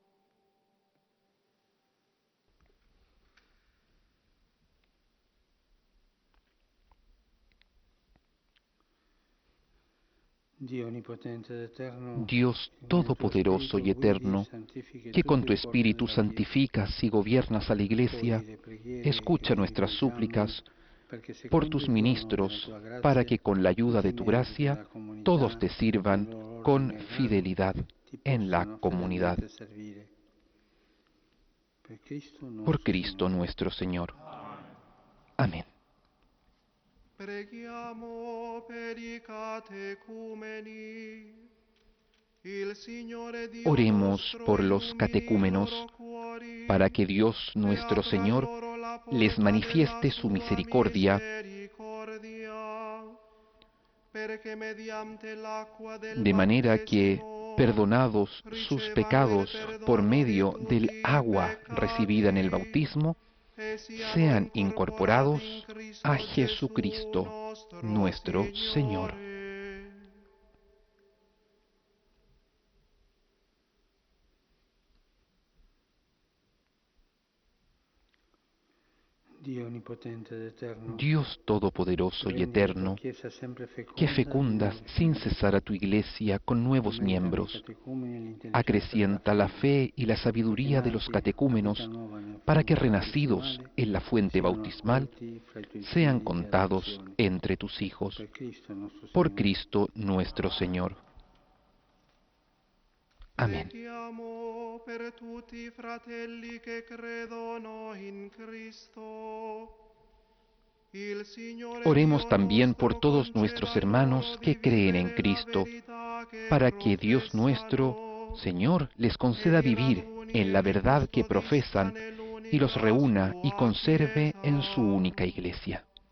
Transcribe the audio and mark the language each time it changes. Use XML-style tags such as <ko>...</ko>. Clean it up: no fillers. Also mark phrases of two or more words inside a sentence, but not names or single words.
<es>Dios Todopoderoso y Eterno, que con tu Espíritu santificas y gobiernas a la Iglesia, escucha nuestras súplicas por tus ministros, para que con la ayuda de tu gracia todos te sirvan con fidelidad en la comunidad. Por Cristo nuestro Señor. Amén.</es> <it>Preghiamo per i catecumeni. Il Signore Dio</it> <es>Oremos</es> <it>nostro</it> <es>por los</es> <it>illumini</it> <es>catecúmenos,</es> <it>i loro cuori,</it> <es>para que Dios nuestro</es> <it>e apra</it> <es>Señor</es> <it>loro la porta</it> <es>les manifieste</es> <it>della</it> <es>su</es> <it>sua</it> <es>misericordia,</es> <it>misericordia, perché mediante l'acqua del</it> <es>de manera que,</es> <it>battesimo,</it> <es>perdonados sus</es> <it>ricevano</it> <es>pecados</es> <it>il</it> <es>por</es> <it>perdono di</it> <es>medio</es> <it>tutti</it> <es>del</es> <it>i</it> <es>agua recibida en el</es> <it>peccati,</it> <es>bautismo,</es> <it>e siano</it> <es>sean</es> <it>incorporati</it> <es>incorporados</es> <it>in Cristo</it> <es>a</es> <it>Gesù,</it> <es>Jesucristo, nuestro Señor.</es> <it>Signore.</it> <es>Dios Todopoderoso y Eterno, que fecundas sin cesar a tu Iglesia con nuevos miembros, acrecienta la fe y la sabiduría de los catecúmenos para que, renacidos en la fuente bautismal, sean contados entre tus hijos. Por Cristo nuestro Señor. Amén.</es> <it>Preghiamo per tutti i fratelli che credono in Cristo. Il Signore</it> <es>Oremos</es> <it>Dio</it> <es>también por</es> <it>nostro</it> <es>todos nuestros</es> <it>conceda</it> <es>hermanos</es> <it>loro</it> <es>que</es> <it>di</it> <es>creen en</es> <it>vivere la</it> <es>Cristo,</es> <it>verità che</it> <es>para que Dios nuestro,</es> <it>professano,</it> <es>Señor, les conceda vivir en la verdad que profesan y los reúna y conserve en su única Iglesia.</es>